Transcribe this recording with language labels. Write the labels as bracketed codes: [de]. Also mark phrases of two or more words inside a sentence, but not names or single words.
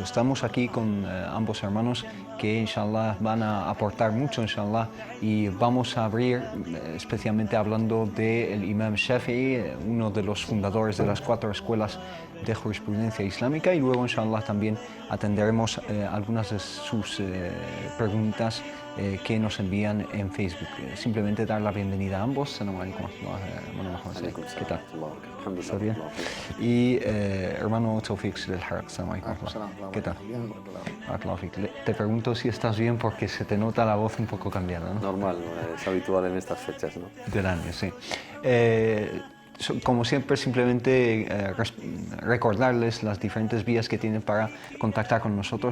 [es] Estamos aquí con ambos hermanos que inshallah van a aportar mucho inshallah, y vamos a abrir especialmente hablando del Imam Shafi'i, uno de los fundadores de las 4 escuelas de jurisprudencia islámica, y luego inshallah también atenderemos algunas de sus preguntas que nos envían en Facebook. Simplemente dar la bienvenida a ambos. [ar] السلام عليكم ورحمة الله. [es] ¿Qué tal? ¿Está bien? Y hermano Tawfiq Al-Haraq, [ar] السلام عليكم. [es] ¿Qué tal? Te pregunto si estás bien porque se te nota la voz un poco cambiada, ¿no? Normal, es habitual en estas fechas, ¿no? Del año, sí. Como siempre, simplemente recordarles las diferentes vías que tienen para contactar con nosotros.